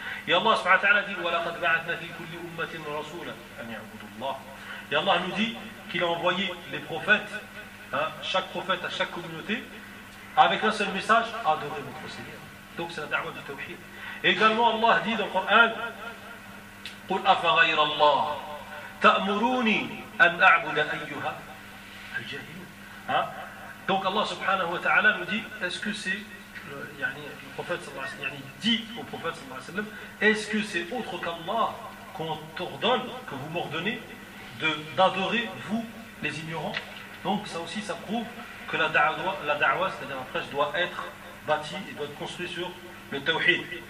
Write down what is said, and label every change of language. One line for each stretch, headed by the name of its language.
French: Et Allah subhanahu wa ta'ala dit «
Arabic: Wa laqad ba'adna fi kulli ummatin rasoula an ya'budu Allah
French: » Et Allah nous dit qu'il a envoyé les prophètes, chaque prophète à chaque communauté, avec un seul message, « Adorez votre Seigneur ». Donc c'est la da'wah du tawhid. Également Allah dit dans le Coran
Arabic: قل أفغير الله تأمروني أن أعبد أيها الجاهلون.
French: Donc Allah subhanahu wa ta'ala nous dit, est-ce que c'est le prophète sallallahu alayhi wa sallam, dit au prophète sallallahu alayhi wa sallam, est-ce que c'est autre qu'Allah qu'on t'ordonne, que vous m'ordonnez d'adorer vous les ignorants? Donc ça aussi ça prouve que la da'wa, c'est-à-dire la prêche, doit être bâtie et doit être construite sur le tawhid.